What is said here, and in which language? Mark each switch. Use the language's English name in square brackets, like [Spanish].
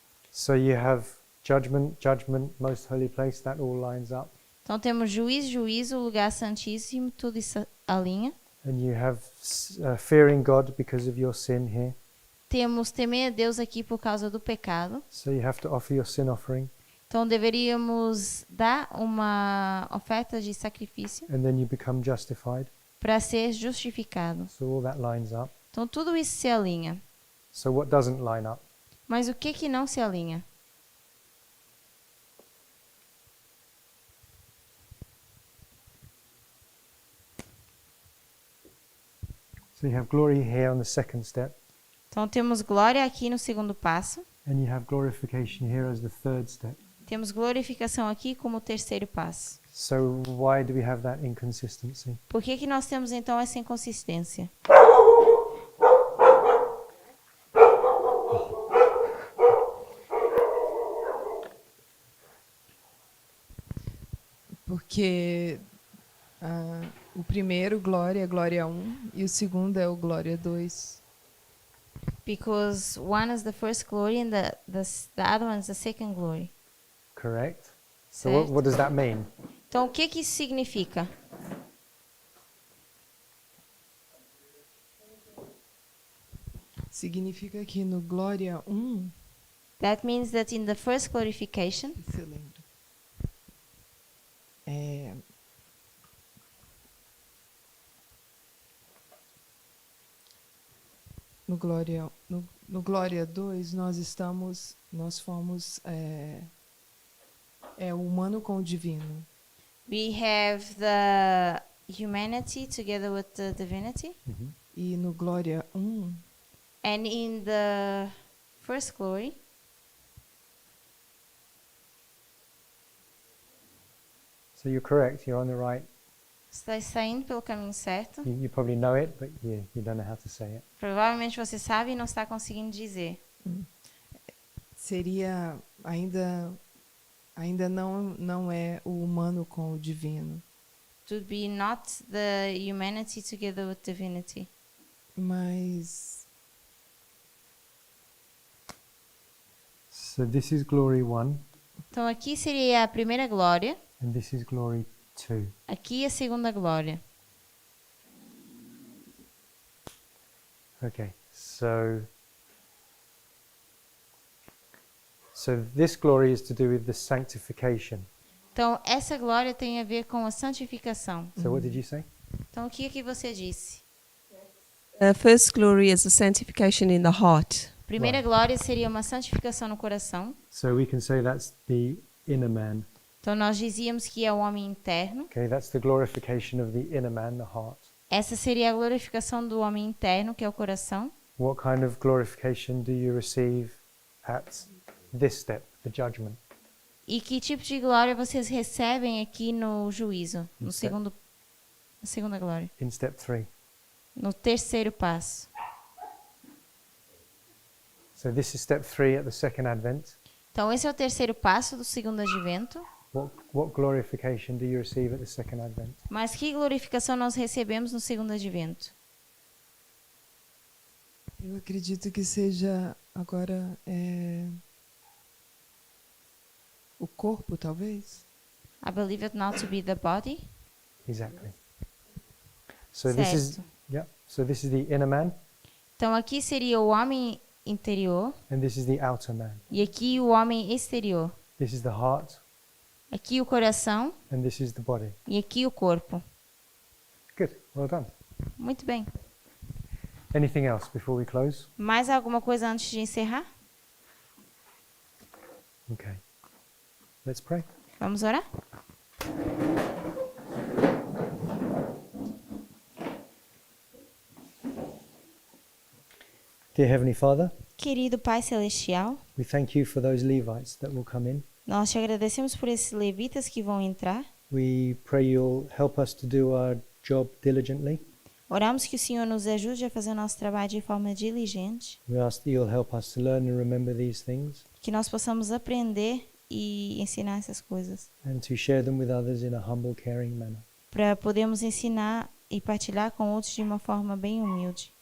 [English] So you have judgment, judgment, most holy place, that all lines up. [Portuguese] Então temos juízo, lugar santíssimo, tudo isso alinha. [English] And you have fearing God because of your sin here. [Portuguese] Temos temer a Deus aqui por causa do pecado. [English] So you have to offer your sin offering. [Portuguese] Então deveríamos dar uma oferta de sacrifício [English] And then you become justified. [Portuguese] para ser justificado. [English] So all that lines up. [Portuguese] Então tudo isso se alinha. [English] So what doesn't line up? [Portuguese] Mas o que não se alinha? [English] So you have glory here on the second step. [Portuguese] Então temos glória aqui no segundo passo. [English] And you have glorification here as the third step. [Portuguese] Temos glorificação aqui como terceiro passo. [English] So why do we have that inconsistency? [Portuguese] Por que nós temos então essa inconsistência? Porque o primeiro, glória, é glória 1, e o segundo é o glória 2. [English] Because one is the first glory and the other one is the second glory. Correct? So [Portuguese] Certo. [English] what does that mean? [Portuguese] Então o que isso significa? Significa que no glória 1, [English] That means that in the first glorification, [Portuguese] se eu lembro, no glória 2 nós fomos o humano com o divino. [English] we have the humanity together with the divinity. [Portuguese] E no glória 1, [English] And in the first glory, So you're correct, you're on the right. [Portuguese] está saindo pelo caminho certo. [English] You probably know it, but you don't know how to say it. [Portuguese] Provavelmente você sabe e não está conseguindo dizer. seria ainda não é o humano com o divino, [English] It would be not the humanity together with divinity. [Portuguese] mas [English] So this is glory 1, [Portuguese] Então aqui seria a primeira glória, [English] and this is glory 2. [Portuguese] aqui a segunda glória. [English] Okay, so this glory is to do with the sanctification. [Portuguese] Então essa glória tem a ver com a santificação. [English] So what did you say? [Portuguese] Então o que você disse? [English] The first glory is the sanctification in the heart. [Portuguese] Primeira glória seria uma santificação no coração. [English] So we can say that's the inner man. [Portuguese] Então nós dizíamos que é o homem interno. [English] Okay, that's the glorification of the inner man, the heart. [Portuguese] Essa seria a glorificação do homem interno, que é o coração. [English] What kind of glorification do you receive at this step, the judgment? [Portuguese] E que tipo de glória vocês recebem aqui no juízo, na segunda glória, [English] In step 3. [Portuguese] no terceiro passo? [English] So this is step 3 at the second advent. [Portuguese] Então esse é o terceiro passo do segundo advento. [English] What glorification do you receive at the second advent? [Portuguese] Mas que glorificação nós recebemos no segundo advento? eu acredito que seja agora o corpo, talvez. [English] I believe it not to be the body. Exactly. So this is [Portuguese] Certo. [English] So this is the inner man, [Portuguese] Então aqui seria o homem interior [English] and this is the outer man. [Portuguese] e aqui o homem exterior. [English] This is the heart, [Portuguese] Aqui o coração [English] and this is the body. [Portuguese] e aqui o corpo. [English] Good. Well done. [Portuguese] Muito bem. [English] Anything else before we close? [Portuguese] Mais alguma coisa antes de encerrar? [English] Okay. Let's pray. [Portuguese] Vamos orar? [English] Dear Heavenly Father, [Portuguese] Querido Pai Celestial, [English] we thank you for those Levites that will come in. [Portuguese] nós te agradecemos por esses levitas que vão entrar. [English] We pray you'll help us to do our job diligently. [Portuguese] Oramos que o Senhor nos ajude a fazer o nosso trabalho de forma diligente, [English] We ask that you'll help us to learn and remember these things [Portuguese] que nós possamos aprender e ensinar essas coisas, [English] and to share them with others in a humble, caring manner. [Portuguese] para podermos ensinar e partilhar com outros de uma forma bem humilde.